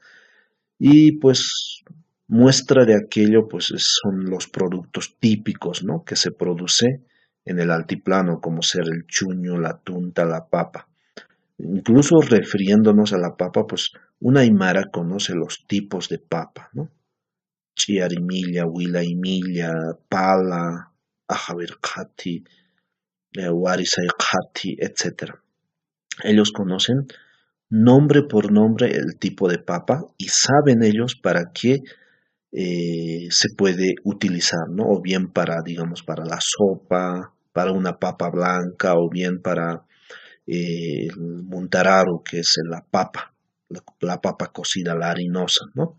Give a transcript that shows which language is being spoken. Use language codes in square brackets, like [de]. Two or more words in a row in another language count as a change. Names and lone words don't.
[es] Y pues muestra de aquello pues son los productos típicos, ¿no? Que se produce en el altiplano, como ser el chuño, la tunta, la papa. Incluso refiriéndonos a la papa, pues una aymara conoce los tipos de papa, ¿no? Chiarimilla, huilaimilla, pala, ajavercati, warisaikhati, etcétera. Ellos conocen nombre por nombre el tipo de papa y saben ellos para qué se puede utilizar, ¿no? O bien para, digamos, para la sopa, para una papa blanca, o bien para el muntararu, que es la papa, la papa cocida, la harinosa, ¿no?